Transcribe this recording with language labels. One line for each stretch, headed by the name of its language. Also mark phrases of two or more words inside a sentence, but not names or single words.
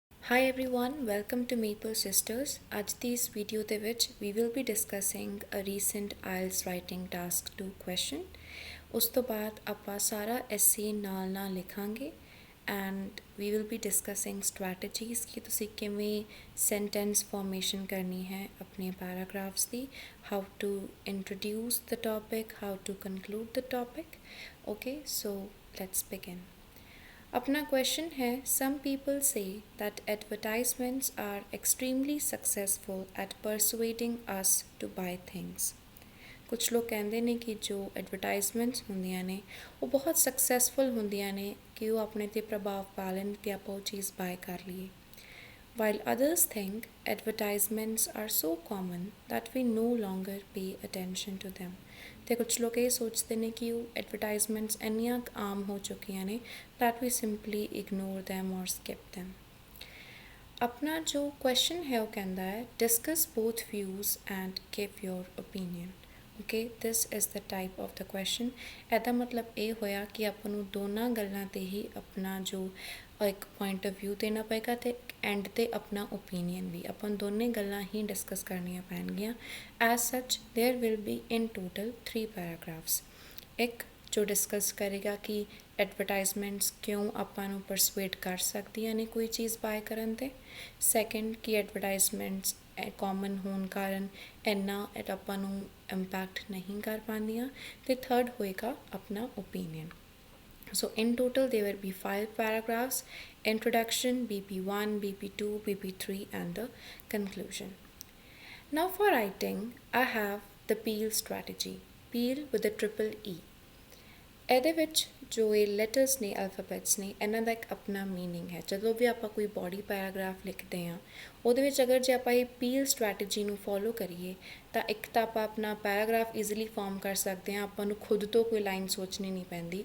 English: Hi everyone, welcome to Maple Sisters.
Punjabi: ਅੱਜ ਦੀ ਇਸ ਵੀਡੀਓ ਦੇ ਵਿੱਚ
English: we will be discussing a recent IELTS writing task 2 question.
Punjabi: ਉਸ ਤੋਂ ਬਾਅਦ ਆਪਾਂ ਸਾਰਾ essay ਨਾਲ ਲਿਖਾਂਗੇ
English: and we will be discussing strategies
Punjabi: ਕਿ ਤੁਸੀਂ ਕਿਵੇਂ
English: sentence formation
Punjabi: ਕਰਨੀ ਹੈ ਆਪਣੇ paragraphs ਦੀ,
English: how to introduce the topic, how to conclude the topic. Okay, so let's begin.
Hindi: अपना क्वेश्चन है
English: some people say that advertisements are extremely successful at persuading us to buy things.
Punjabi: ਕੁਛ ਲੋਕ ਕਹਿੰਦੇ ਨੇ ਕਿ ਜੋ ਐਡਵਰਟਾਈਜ਼ਮੈਂਟਸ ਹੁੰਦੀਆਂ ਨੇ ਉਹ ਬਹੁਤ ਸਕਸੈਸਫੁਲ ਹੁੰਦੀਆਂ ਨੇ ਕਿ ਉਹ ਆਪਣੇ 'ਤੇ ਪ੍ਰਭਾਵ ਪਾ ਲੈਣ ਅਤੇ ਆਪਾਂ ਉਹ ਚੀਜ਼ ਬਾਏ ਕਰ ਲਈਏ.
English: While others think advertisements are so common that we no longer pay attention to them.
Punjabi: ਤੇ ਕੁਛ ਲੋਕ ਇਹ ਸੋਚਦੇ ਨੇ ਕਿ ਉਹ ਐਡਵਰਟਾਈਜ਼ਮੈਂਟਸ ਇੰਨੀਆਂ ਆਮ ਹੋ ਚੁੱਕੀਆਂ ਨੇ
English: that we simply ignore them or skip them.
Punjabi: ਆਪਣਾ ਜੋ ਕੁਐਸਚਨ ਹੈ ਉਹ ਕਹਿੰਦਾ ਹੈ
English: discuss both views and give your opinion. Okay, this is the type of the question.
Punjabi: ਇਹਦਾ ਮਤਲਬ ਇਹ ਹੋਇਆ ਕਿ ਆਪਾਂ ਨੂੰ ਦੋਨਾਂ ਗੱਲਾਂ 'ਤੇ ਹੀ ਆਪਣਾ ਜੋ ਇੱਕ
English: point of view
Punjabi: ਦੇਣਾ ਪਏਗਾ ਅਤੇ ਐਂਡ 'ਤੇ ਆਪਣਾ ਓਪੀਨੀਅਨ ਵੀ ਆਪਾਂ ਦੋਨੇ ਗੱਲਾਂ ਹੀ ਡਿਸਕਸ ਕਰਨੀਆਂ ਪੈਣਗੀਆਂ.
English: as such there will be in total 3 paragraphs.
Punjabi: ਇੱਕ ਜੋ ਡਿਸਕਸ ਕਰੇਗਾ ਕਿ ਐਡਵਰਟਾਈਜ਼ਮੈਂਟਸ ਕਿਉਂ ਆਪਾਂ ਨੂੰ ਪਰਸੂਏਟ ਕਰ ਸਕਦੀਆਂ ਨੇ ਕੋਈ ਚੀਜ਼ ਬਾਏ ਕਰਨ 'ਤੇ. ਸੈਕਿੰਡ ਕਿ ਐਡਵਰਟਾਈਜ਼ਮੈਂਟਸ ਕਾਮਨ ਹੋਣ ਕਾਰਨ ਇੰਨਾ ਆਪਾਂ ਨੂੰ ਇੰਪੈਕਟ ਨਹੀਂ ਕਰ ਪਾਉਂਦੀਆਂ. ਅਤੇ ਥਰਡ ਹੋਏਗਾ ਆਪਣਾ ਓਪੀਨੀਅਨ.
English: So in total there will be 5 paragraphs: introduction, BP1, BP2, BP3 and the conclusion. Now for writing I have the Peel strategy. Peel with a triple E.
Punjabi: ਇਹਦੇ ਵਿੱਚ ਜੋ ਇਹ ਲੈਟਰਸ ਨੇ ਅਲਫਾਬੈਟਸ ਨੇ ਇਹਨਾਂ ਦਾ ਇੱਕ ਆਪਣਾ ਮੀਨਿੰਗ ਹੈ. ਜਦੋਂ ਵੀ ਆਪਾਂ ਕੋਈ
English: body paragraph
Punjabi: ਲਿਖਦੇ ਹਾਂ ਉਹਦੇ ਵਿੱਚ ਅਗਰ ਜੇ ਆਪਾਂ ਇਹ ਪੀਲ ਸਟ੍ਰੈਟਜੀ ਨੂੰ ਫੋਲੋ ਕਰੀਏ ਤਾਂ ਇੱਕ ਤਾਂ ਆਪਾਂ ਆਪਣਾ
English: paragraph easily form
Punjabi: ਕਰ ਸਕਦੇ ਹਾਂ. ਆਪਾਂ ਨੂੰ ਖੁਦ ਤੋਂ ਕੋਈ ਲਾਈਨ ਸੋਚਣੀ ਨਹੀਂ ਪੈਂਦੀ.